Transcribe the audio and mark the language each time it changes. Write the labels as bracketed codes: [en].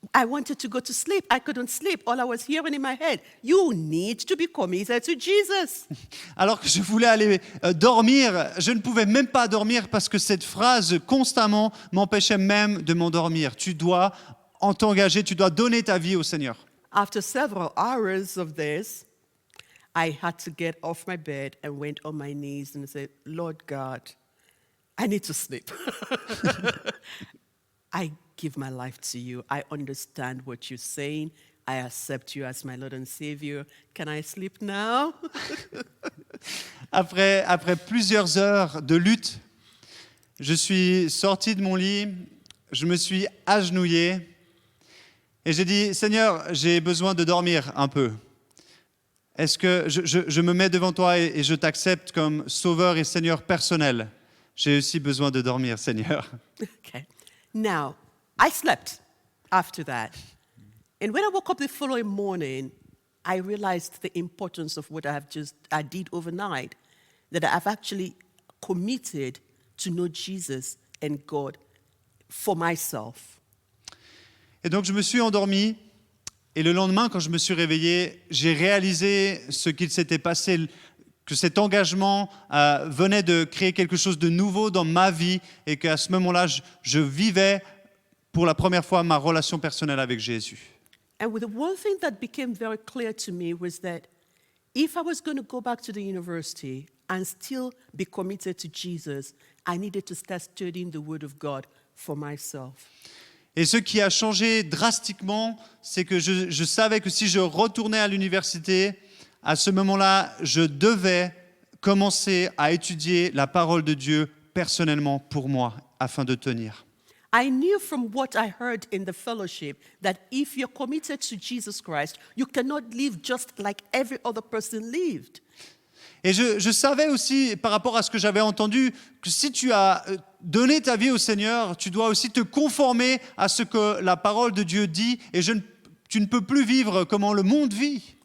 [en] I wanted to go to sleep. I couldn't sleep. All I was hearing in my head, you need to be committed to Jesus. [fr] Alors que je voulais aller dormir, je ne pouvais même pas dormir parce que cette phrase constamment m'empêchait même de m'endormir. Tu dois t'engager, tu dois donner ta vie au Seigneur. [en] After several hours of this, I had to get off my bed and went on my knees and said, Lord God, I need to sleep. I give my life to you. I understand what you're saying. I accept you as my Lord and Savior. Can I sleep now? [fr] Après plusieurs heures de lutte, je suis sorti de mon lit, je me suis agenouillé et j'ai dit, Seigneur, j'ai besoin de dormir un peu. Est-ce que je me mets devant toi et je t'accepte comme sauveur et Seigneur personnel? J'ai aussi besoin de dormir, Seigneur. [en] Okay. Now, I slept after that. And when I woke up the following morning, I realized the importance of what I did overnight, that I've actually committed to know Jesus and God for myself. [fr] Et donc je me suis endormi et le lendemain, quand je me suis réveillé, j'ai réalisé ce qu'il s'était passé, que cet engagement venait de créer quelque chose de nouveau dans ma vie et qu'à ce moment-là, je vivais pour la première fois ma relation personnelle avec Jésus. [en] And with the one thing that became very clear to me was that if I was going to go back to the university and still be committed to Jesus, I needed to start studying the Word of God for myself. [fr] Et ce qui a changé drastiquement, c'est que je savais que si je retournais à l'université, à ce moment-là, je devais commencer à étudier la parole de Dieu personnellement pour moi, afin de tenir. [en] I knew from what I heard in the fellowship that if you're committed to Jesus Christ, you cannot live just like every other person lived. [fr] Et je savais aussi, par rapport à ce que j'avais entendu, que si tu as donné ta vie au Seigneur, tu dois aussi te conformer à ce que la parole de Dieu dit, et tu ne peux plus vivre comment le monde vit.